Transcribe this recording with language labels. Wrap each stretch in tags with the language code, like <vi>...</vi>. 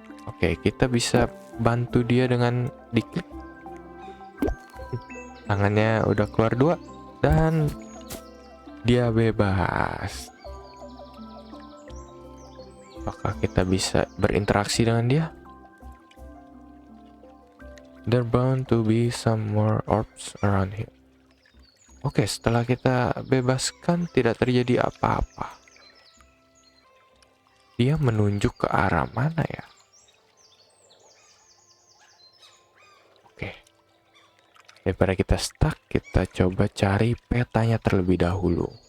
<id>Oke, kita bisa bantu dia dengan diklik. Tangannya udah keluar 2 dan dia bebas. Apakah kita bisa berinteraksi dengan dia?</id> <en>There bound to be some more orbs around here.</en> <id>Oke, setelah kita bebaskan tidak terjadi apa-apa. Dia menunjuk ke arah mana ya? Oke. Daripada kita stuck, kita coba cari petanya terlebih dahulu.</id>